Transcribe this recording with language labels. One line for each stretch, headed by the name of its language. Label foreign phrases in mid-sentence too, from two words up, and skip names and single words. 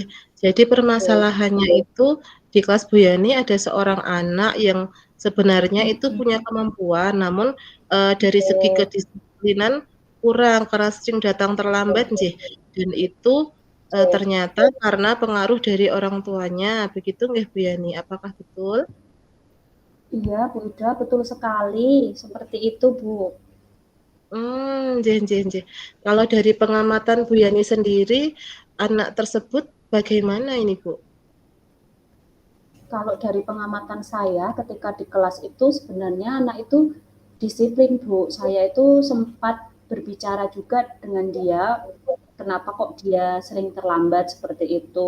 Indonesian: Jadi permasalahannya itu di kelas Bu Yani ada seorang anak yang sebenarnya itu punya kemampuan, namun dari segi kedisiplinan kurang karena sering datang terlambat nggih. Dan itu ternyata karena pengaruh dari orang tuanya. Begitu nggih Bu Yani? Apakah betul? Iya Bu Ida, betul sekali. Seperti itu Bu.
Javanese: Nggih nggih nggih.
Indonesian: Kalau dari pengamatan Bu Yani sendiri, anak tersebut bagaimana ini, Bu? Kalau dari pengamatan saya ketika di kelas itu sebenarnya anak itu disiplin Bu. Saya itu sempat berbicara juga dengan dia, kenapa kok dia sering terlambat seperti itu.